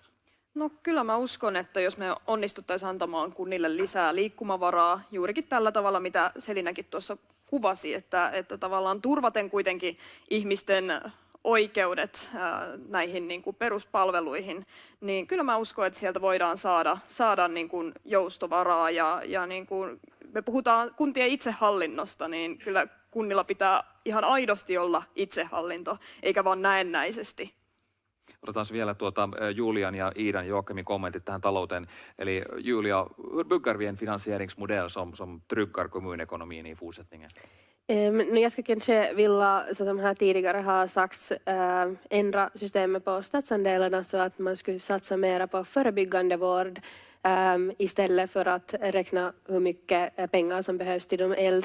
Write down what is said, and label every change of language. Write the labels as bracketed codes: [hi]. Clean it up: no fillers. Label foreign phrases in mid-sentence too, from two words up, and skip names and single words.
[fi] No kyllä mä uskon, että jos me onnistuttaisiin antamaan kunnille lisää liikkumavaraa juurikin tällä tavalla, mitä Selinäkin tuossa kuvasi, että tavallaan turvaten kuitenkin ihmisten oikeudet näihin niin kuin peruspalveluihin, niin kyllä mä uskon, että sieltä voidaan saada niin kuin joustovaraa ja niin kuin me puhutaan kuntien itsehallinnosta, niin kyllä kunnilla pitää ihan aidosti olla itsehallinto, eikä vaan näennäisesti. Otetaan vielä Julian ja Iidan Joakimin kommentit tähän talouteen. [sv] Eli Julia, hur bygger vi en finansieringsmodell som tryggar kommunekonomin i fortsättningen? No jag skulle kanske vilja, så som här tidigare har sagts, ändra systemet på statsandelarna så att man skulle satsa mera på förebyggande vård istället för att räkna hur mycket pengar som behövs till de äldre.